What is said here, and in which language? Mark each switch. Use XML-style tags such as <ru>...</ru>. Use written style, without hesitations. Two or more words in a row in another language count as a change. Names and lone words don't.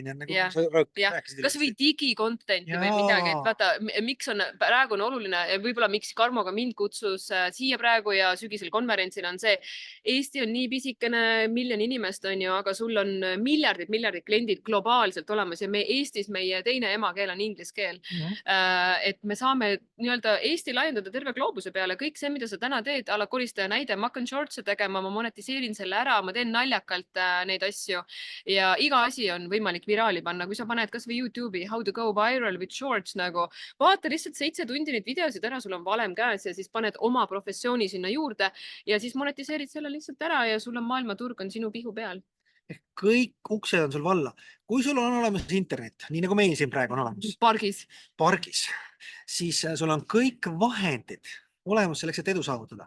<et>Kas või digicontenti või midagi, et vaata, miks on praegu oluline ja võib-olla miks Karmoga mind kutsus siia praegu ja sügisel konverentsil on see, Eesti on nii pisikene, miljon inimest on ju, aga sul on miljardid kliendid globaalselt olemas ja Eestis meie teine emakeel on inglise keel. Et me saame nii-öelda Eesti laiendada terve gloobuse peale, kõik see, mida sa täna teed, ala koristaja näide, ma hakkan shortse tegema, ma monetiseerin selle ära, ma teen naljakalt neid asju ja iga asi on võimalik viraali panna, kui sa paned kas või YouTube'i</et> <en>how to go viral with shorts</en> <et>nagu, vaata lihtsalt 7 tundi neid videosid ära, sul on valem käes ja siis paned oma professiooni sinna juurde ja siis monetiseerid selle lihtsalt ära ja sul on maailmaturg on sinu pihu peal. Kõik uksed on sul valla. Kui sul on olemas internet, nii nagu meil siin praegu on olemas. Pargis, siis sul on kõik vahendid olemas selleks, et edu saavutada.</et>